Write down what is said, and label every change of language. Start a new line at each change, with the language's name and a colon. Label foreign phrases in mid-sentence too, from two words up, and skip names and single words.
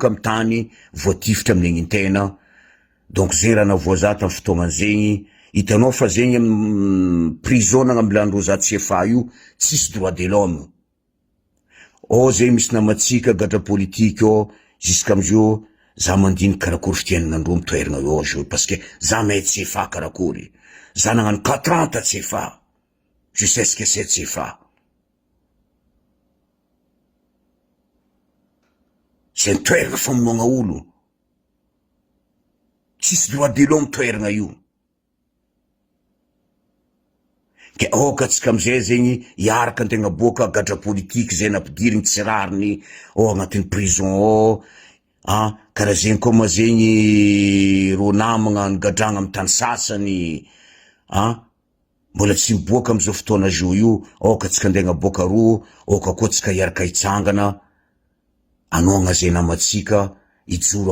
Malagasy: amy tany voatifitra amin'ny hegniny-tena donc zegny raha navoa tamy fotoagna zegny hitanao fa zegny amy prison nagnambilandreo za tsy efa io tsisy
French: droit de l'homme
Malagasy: zegny misy namatsika gadra politique jusqu'à amizio za mandiny karakory fitianinandreo mitoeragna eo zao parce que za mahay tsy efa karakory za nagnano 4 ans ta tsy efa
French: je sais ce que c'est
Malagasy: tsy efa c'est ny toeragna famonoagna olo tsisy
French: droit de l'homme
Malagasy: toeragna io ke okatsika amizay zegny hiaraka antegna boaka gadra politique zay nampidirigny tsy rariny agnatin'ny prison karaha zegny koa ma zegny ro namagna nigadragna amy tany sasany mbola tsy miboaka amizao fotoana zao io okatsika andegna boaka ro oka koa tsika hiaraka hitsangana anoagna zay namatsika ijoro